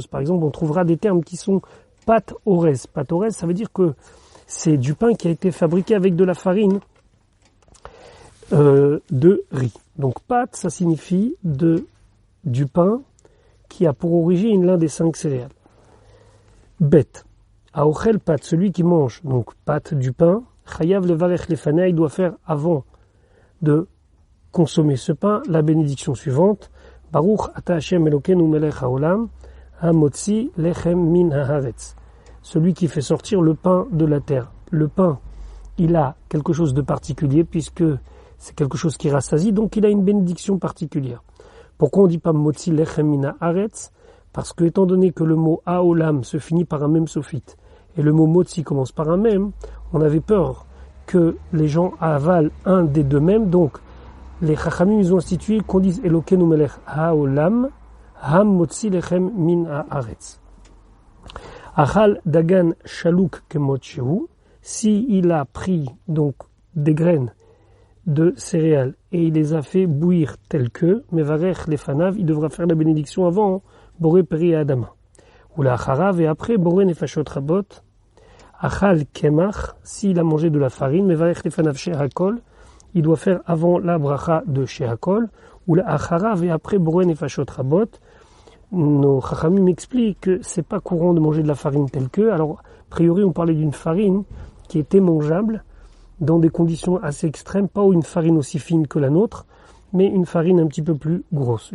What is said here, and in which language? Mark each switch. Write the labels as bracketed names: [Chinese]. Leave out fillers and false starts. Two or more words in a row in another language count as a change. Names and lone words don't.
[French] Par exemple, on trouvera des termes qui sont [Hebrew] פת אורז. פת אורז, [French] ça veut dire que c'est du pain qui a été fabriqué avec de la farine de riz. Donc pâte, ça signifie du pain qui a pour origine l'un des 5 céréales. [Hebrew] ב, האוכל פת, [French] celui qui mange donc pâte du pain, [Hebrew] חייב לברך לפניו, [French] il doit faire avant de consommer ce pain la bénédiction suivante. [Hebrew] ברוך אתה השם אלוקינו מלך העולם, המוציא לחם מן הארץ. [French] Celui qui fait sortir le pain de la terre. Le pain, il a quelque chose de particulier puisque c'est quelque chose qui rassasie, donc il a une bénédiction particulière. Pourquoi on ne dit pas [Hebrew] מוציא לחם מן הארץ? [French] Parce que, étant donné que le mot haolam se finit par un [Hebrew] מם סופית, [French] et le mot motzi commence par un même, on avait peur que les gens avalent un des deux mêmes. Donc, les chachamim, ils ont institué qu'on dise [Hebrew] אלוקינו מלך העולם, המ מוציא לחם מן הארץ. אכל דגן שלוק כמות שהוא, [French] si il a pris donc des graines de céréales et il les a fait bouillir telles que, [Hebrew] מברך לפניו, [French] il devra faire la bénédiction avant, [Hebrew] בורא פרי אדמה. ולאחריו, [French] et après, [Hebrew] בורא נפשות רבות, אכל קמח, [French] s'il a mangé de la farine, [Hebrew] מברך לפניו שהכל, [French] il doit faire avant la bracha de shehakol, [Hebrew] ולאחריו, [French] et après, [Hebrew] בורא נפשות רבות. [French] Nos chachamim m'expliquent que c'est pas courant de manger de la farine telle que, alors, a priori, on parlait d'une farine qui était mangeable, dans des conditions assez extrêmes, pas une farine aussi fine que la nôtre, mais une farine un petit peu plus grosse.